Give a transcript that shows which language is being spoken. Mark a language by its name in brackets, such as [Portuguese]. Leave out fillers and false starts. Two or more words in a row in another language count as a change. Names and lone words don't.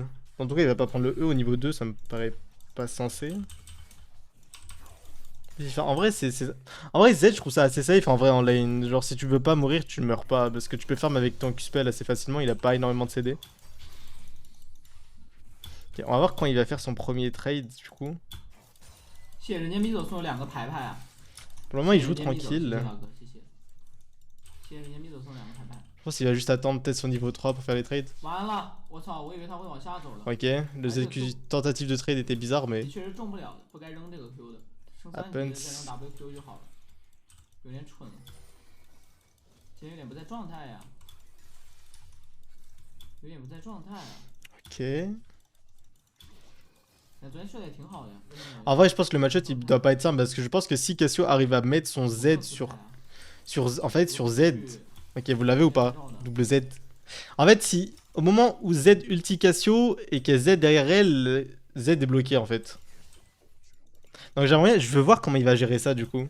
[French] En tout cas, il va pas prendre le E au niveau 2, ça me paraît pas sensé. En vrai, En vrai, Z, je trouve ça assez safe en vrai en lane. Genre, si tu veux pas mourir, tu meurs pas. Parce que tu peux farm avec ton Q-spell assez facilement, il a pas énormément de CD. Ok, on va voir quand il va faire son premier trade du coup. [Chinese] 谢谢人家米总送了2个牌牌啊！ [French] Pour le moment, il joue tranquille. [Chinese] 大哥，谢谢。谢谢人家米总送2个牌牌。 [French] Je pense qu'il va juste attendre peut-être son niveau 3 pour faire les trades. [Chinese] 完了，我操！我以为他会往下走了。 [French] Ok, le tentative de trade était bizarre, mais [Chinese] 的确是中不了的，不该扔这个 Q 的，升3级再扔 WQ 就好了，有点蠢了，今天有点不在状态呀，有点不在状态啊。 ok. 那昨天射的也挺好的呀。 [French] En vrai, je pense que le match-up il doit pas être simple parce que je pense que si Cassio arrive à mettre son Z en fait, sur Z. Ok, vous l'avez ou pas? Double Z. En fait, si au moment où Z ulti Cassio et qu'il y a Z derrière elle, Z est bloqué en fait. Donc j'aimerais, je veux voir comment il va gérer ça du coup.